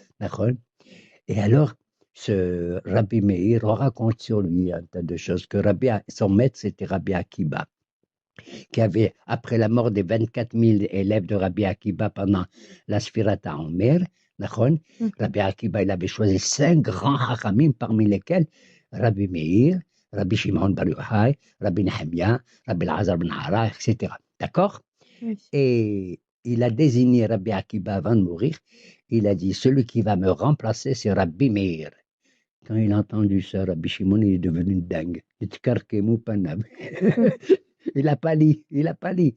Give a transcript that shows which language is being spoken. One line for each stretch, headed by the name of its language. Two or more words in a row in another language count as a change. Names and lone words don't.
French: Et alors, ce Rabbi Meir, on raconte sur lui un tas de choses, que son maître, c'était Rabbi Akiba, qui avait, après la mort des 24 000 élèves de Rabbi Akiba pendant la Sfirata en mer, Rabbi Akiba, il avait choisi 5 grands hachamim, parmi lesquels Rabbi Meir, Rabbi Shimon Bar Yochai, Rabbi Nehemia, Rabbi Elazar ben Hara, etc. D'accord? Oui. Et il a désigné Rabbi Akiba avant de mourir. Il a dit, celui qui va me remplacer, c'est Rabbi Meir. Quand il a entendu ça, Rabbi Shimon, il est devenu dingue. Il n'a pas lu.